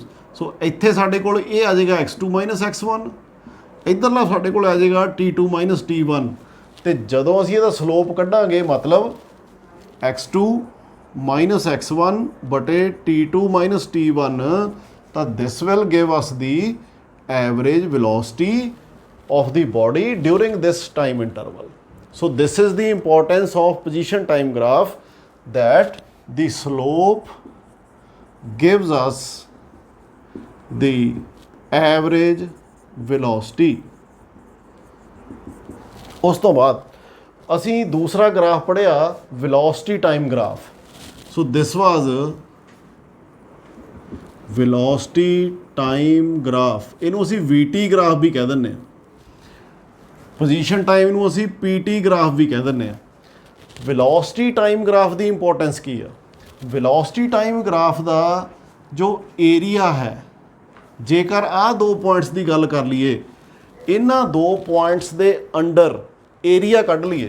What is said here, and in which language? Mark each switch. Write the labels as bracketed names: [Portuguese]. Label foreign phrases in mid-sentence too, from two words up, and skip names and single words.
[Punjabi] ਸੋ ਇੱਥੇ ਸਾਡੇ ਕੋਲ ਇਹ ਆ ਜਾਏਗਾ x2 - x1, ਇੱਧਰਲਾ ਸਾਡੇ ਕੋਲ ਆ ਜਾਏਗਾ t2 - t1। ਤੇ ਜਦੋਂ ਅਸੀਂ ਇਹਦਾ ਸਲੋਪ ਕੱਢਾਂਗੇ ਮਤਲਬ x2 - x1 ਬਟੇ t2 - t1, ਤਾਂ [English] this will give us the average velocity of the body during this time interval. So this is the importance of position time graph, that the slope gives us the average velocity. [Punjabi] ਉਸ ਤੋਂ ਬਾਅਦ ਅਸੀਂ ਦੂਸਰਾ ਗ੍ਰਾਫ ਪੜ੍ਹਿਆ [English] velocity time graph. So this was velocity time graph. [Punjabi] ਇਹਨੂੰ ਅਸੀਂ VT ਗ੍ਰਾਫ ਵੀ ਕਹਿ ਦਿੰਦੇ ਹਾਂ। [English] position time [Punjabi] ਨੂੰ ਅਸੀਂ PT ਗ੍ਰਾਫ ਵੀ ਕਹਿ ਦਿੰਦੇ ਹਾਂ। [English] velocity time graph [Punjabi] ਦੀ ਇੰਪੋਰਟੈਂਸ ਕੀ ਆ? [English] velocity time graph [Punjabi] ਦਾ ਜੋ ਏਰੀਆ ਹੈ, ਜੇਕਰ ਆਹ 2 ਪੁਆਇੰਟਸ ਦੀ ਗੱਲ ਕਰ ਲਈਏ, ਇਹਨਾਂ 2 ਪੁਆਇੰਟਸ ਦੇ [English] under area [Punjabi] ਕੱਢ ਲਈਏ।